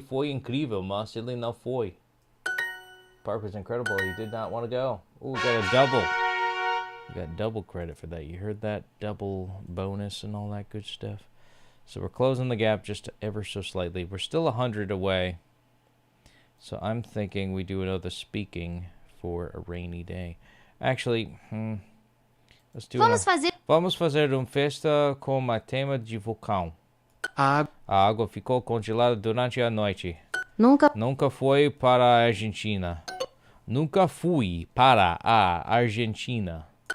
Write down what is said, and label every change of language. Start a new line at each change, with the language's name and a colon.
Portuguese: foi incrível, mas ele não foi.
English: Park was incredible. He did not want to go. Ooh, we got a double. We got double credit for that. You heard that? Double bonus and all that good stuff. So we're closing the gap just ever so slightly. We're still 100 away. So I'm thinking we do another speaking for a rainy day. Actually, let's do
Portuguese: Vamos fazer uma festa com uma tema de vulcão. A água ficou congelada durante a noite. Nunca foi para a Argentina. Nunca fui para a Argentina.